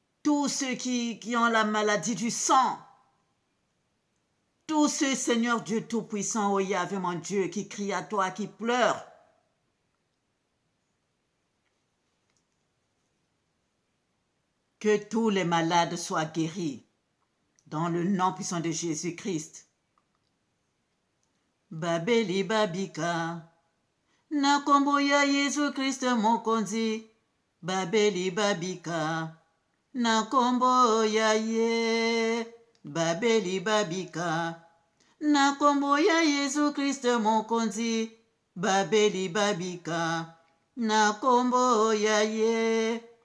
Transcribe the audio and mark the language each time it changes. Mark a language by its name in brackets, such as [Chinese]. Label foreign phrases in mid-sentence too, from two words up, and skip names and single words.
[French] tous ceux qui ont la maladie du sang, tous ceux, Seigneur Dieu Tout-Puissant, oh Yahvé mon Dieu, qui crient à toi, qui pleurent. Que tous les malades soient guéris dans le nom puissant de Jésus-Christ. [Lingala] Babeli babika, na kombo ya Yesu Christ mokonzi. Babeli babika, na kombo ya ye. Babeli babika, na kombo ya Yesu Christ mokonzi. Babeli babika, na kombo ya ye.